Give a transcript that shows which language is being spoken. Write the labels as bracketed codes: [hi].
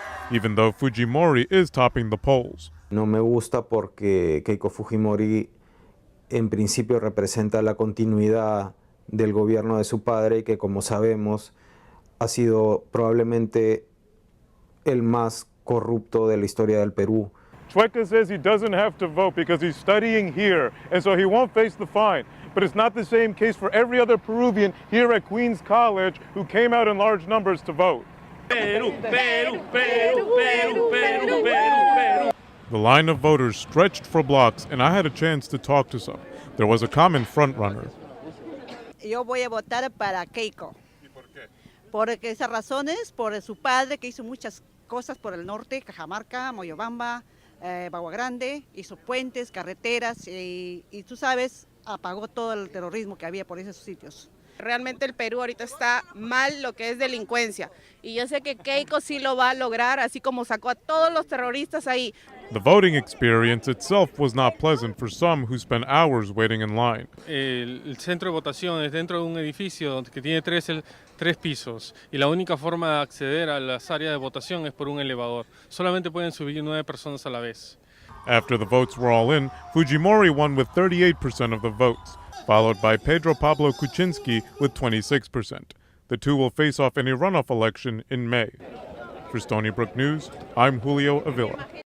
[en] Even though Fujimori is topping the polls. [es] No me gusta porque Keiko Fujimori en principio representa la continuidad del gobierno de su padre y que, como sabemos, ha sido probablemente el más corrupto de la historia del Perú. [en] Chueca says he doesn't have to vote because he's studying here, and so he won't face the fine. But it's not the same case for every other Peruvian here at Queens College who came out in large numbers to vote. Peru, Peru, Peru, Peru, Peru, Peru, Peru. The line of voters stretched for blocks, and I had a chance to talk to some. There was a common frontrunner. [es] Yo voy a votar para Keiko. ¿Y por qué? Por esas razones, por su padre que hizo muchas cosas por el norte, Cajamarca, Moyobamba, Bagua Grande, hizo puentes, carreteras y tú sabes, apagó todo el terrorismo que había por esos sitios. Realmente el Perú ahorita está mal lo que es delincuencia y yo sé que Keiko sí lo va a lograr, así como sacó a todos los terroristas ahí. [en] The voting experience itself was not pleasant for some who spent hours waiting in line. [es] El centro de votación es dentro de un edificio que tiene tres pisos y la única forma de acceder a las áreas de votación es por un elevador. Solamente pueden subir 9 personas a la vez. [en] After the votes were all in, Fujimori won with 38% of the votes, followed by Pedro Pablo Kuczynski with 26%. The two will face off in a runoff election in May. For Stony Brook News, I'm Julio Avila.